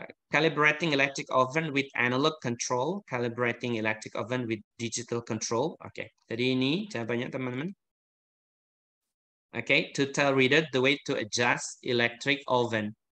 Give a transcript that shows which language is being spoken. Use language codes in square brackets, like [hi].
[en] Calibrating electric oven with analog control, calibrating electric oven with digital control. [id] Oke, jadi ini jawabannya teman-teman. [en] Oke, to tell reader the way to adjust electric oven.